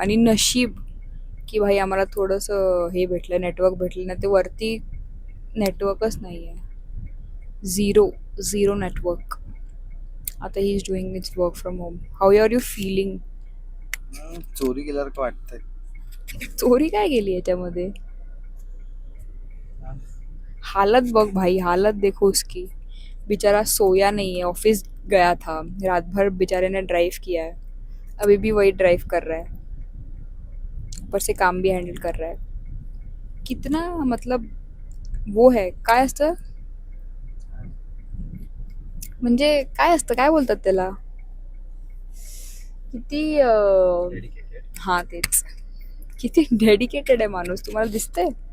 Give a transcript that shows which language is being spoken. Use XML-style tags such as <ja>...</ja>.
<mr>आणि नशीब की भाई आम्हाला थोडंसं हे भेटलं, नेटवर्क भेटलं ना. ते वरती नेटवर्कच नाही आहे, झिरो नेटवर्क.</mr> <en>आता he is doing its work from home. How are you feeling?</en> <mr>चोरी केल्यासारखं वाटतंय. चोरी काय गेली याच्यामध्ये? हालत बघ भाई,</mr> <hi>हालत देखो उसकी. बेचारा सोया नहीं है, ऑफिस गया था रात भर, बेचारे ने ड्राइव किया है, अभी भी वही ड्राइव कर रहा है, ऊपर से काम भी हैंडल कर रहा है. कितना मतलब वो है,</hi> <mr>काय असतं म्हणजे, काय असतं, काय बोलतात त्याला, किती हा तेच, किती डेडिकेटेड आहे माणूस. तुम्हाला दिसतंय?</mr>